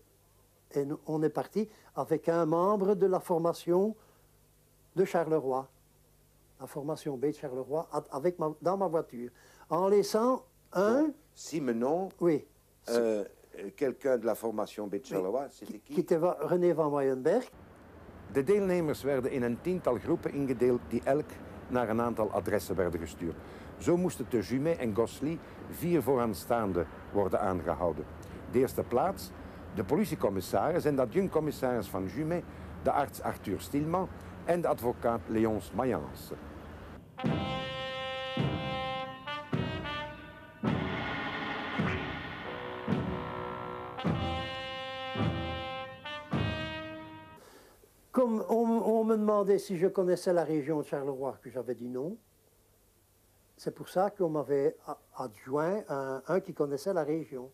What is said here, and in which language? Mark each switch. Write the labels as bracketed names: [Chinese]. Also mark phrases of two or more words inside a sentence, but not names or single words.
[French] Et on est parti avec un membre de la formation de Charleroi, la formation B de Charleroi, dans ma voiture, en laissant un... Donc, Simenon, oui. Quelqu'un de la formation B de Charleroi, c'était qui? Qui était René van Weyenberg. [Dutch] De deelnemers werden in een 10-tal groepen ingedeeld die elk naar een aantal adressen werden gestuurd. Zo moesten te Jumet en Gossely 4 vooraanstaanden worden aangehouden. De eerste plaats de politiecommissaris en de adjunct-commissaris van Jumet, de arts Arthur Stilman en de advocaat Léonce Mayence. [French] Comme on me demandait si je connaissais la région de Charleroi, que j'avais dit non, c'est pour ça qu'on m'avait adjoint un qui connaissait la région.